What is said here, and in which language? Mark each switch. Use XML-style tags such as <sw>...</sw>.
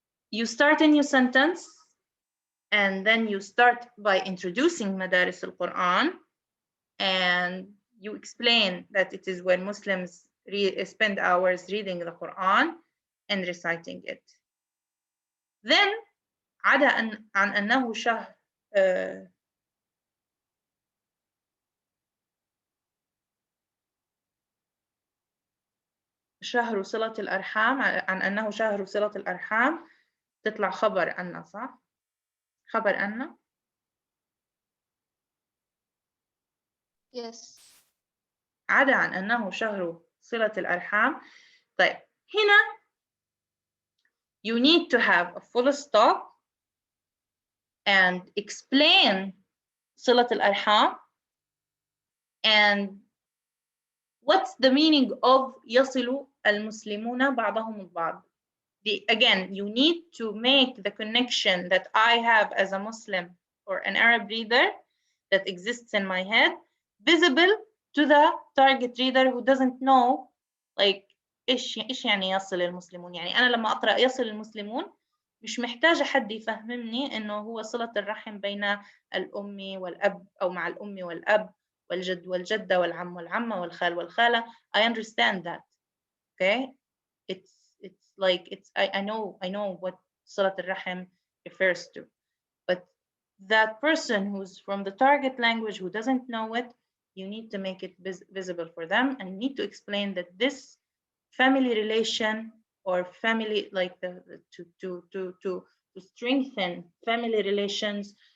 <en>You start a new sentence, and then you start by introducing Madaris al-Quran, and you explain that it is where Muslims spend hours reading the Quran and reciting it.</en> <ar>Then عدا عن أنه شهر شهر صلة الأرحام، عن أنه شهر صلة الأرحام تطلع خبر أن، صح؟ خبر أن.</ar> <en>Yes.</en> <ar>عدا عن أنه شهر صلة الأرحام. طيب هنا</ar> <en>you need to have a full stop and explain صلة الأرحام and what's the meaning of</en> <ar>يصل المسلمون بعضهم البعض.</ar> <en>Again, you need to make the connection that I have as a Muslim or an Arab reader that exists in my head visible to the target reader who doesn't know like</en> <ar>إيش يعني يصل المسلمون. يعني أنا لما أقرأ يصل المسلمون مش محتاجة حد يفهمني إنه هو صلة الرحم بين الأم والأب أو مع الأم والأب والجد والجدة والعم والعمة والخال والخالة.</ar> <en>I understand that. Okay, it's like I know what صلة الرحم refers to, but that person who's from the target language who doesn't know it, you need to make it visible for them and need to explain that this family relation or family like to strengthen family relations.</en>